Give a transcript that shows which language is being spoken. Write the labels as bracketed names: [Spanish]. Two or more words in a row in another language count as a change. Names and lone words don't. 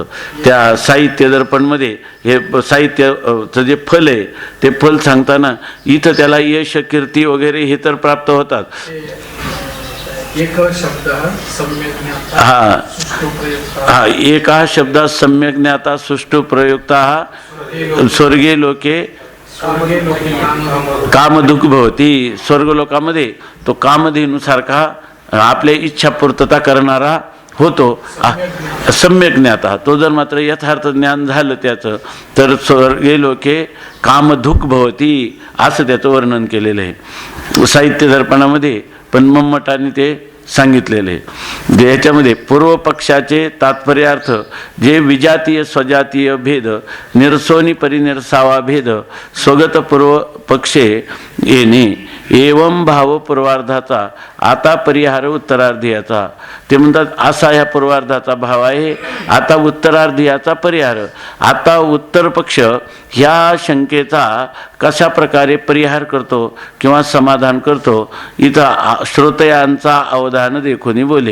[Marathi] त्या साहित्य दर्पणमध्ये हे साहित्याचं जे फल आहे ते फल सांगताना इथं त्याला यश कीर्ती वगैरे हे तर प्राप्त होतात. एका शब्दात [Sanskrit] सम्यक ज्ञाता सुष्ठु प्रयुक्ता स्वर्गे लोके कामदुःख भवती. [Marathi] स्वर्गलोकामध्ये तो कामधेनुसारखा आपल्या इच्छा पूर्तता करणारा होतो [Sanskrit] सम्यक ज्ञाता. [Marathi] तो जर मात्र यथार्थ ज्ञान झालं त्याचं तर [Sanskrit] स्वर्गे लोके कामदुःख भवती [Marathi] असं त्याचं वर्णन केलेलं आहे साहित्य दर्पणामध्ये. पण मम्मटाने ते सांगितलेले याच्यामध्ये पूर्व पक्षाचे तात्पर्यार्थ जे विजातीय स्वजातीय भेद निरसोनी परिनिरसावा भेद स्वगत पूर्व पक्षे येणे एवं भाव पूर्वार्धाचा आता परिहार उत्तरार्धियाचा. ते म्हणतात असा ह्या पूर्वार्धाचा भाव आहे, आता उत्तरार्धियाचा परिहार. आता उत्तर पक्ष ह्या शंकेचा कशा प्रकारे परिहार करतो किंवा समाधान करतो इथं श्रोतयांचा अवधान देखून बोले.